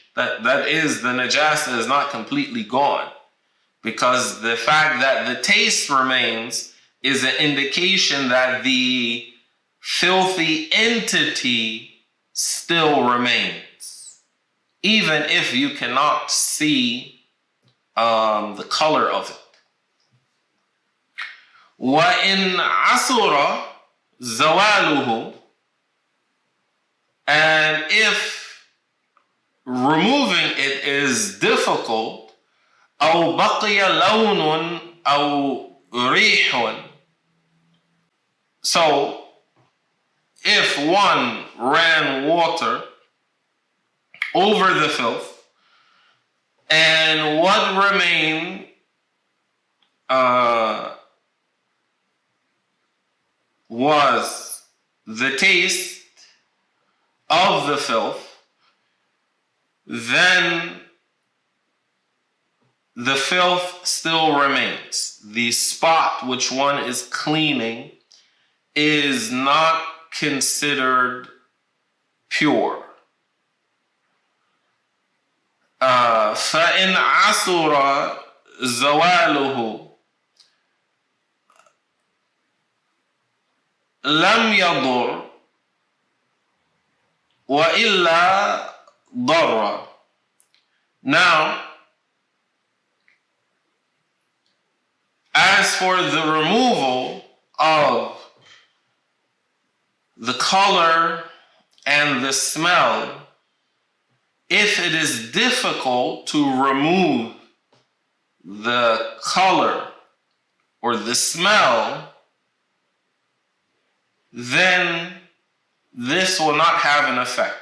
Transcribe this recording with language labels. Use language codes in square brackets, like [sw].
[en] That is, the najasa is not completely gone, because the fact that the taste remains is an indication that the filthy entity still remains, even if you cannot see the color of it. [ar] وَإِنْ عَسُرَ زَوَالُهُ, [en] and if removing it is difficult, [ar] أَوْ بَقِيَ لَوْنٌ أَوْ رِيحٌ. [en] So, if one ran water over the filth, and what remained was the taste of the filth, then the filth still remains. The spot which one is cleaning is not considered pure. [ar] فإن عسر زواله لم يضر وإلا ضر. [en] Now, as for the removal of the color and the smell, if it is difficult to remove the color or the smell, then this will not have an effect.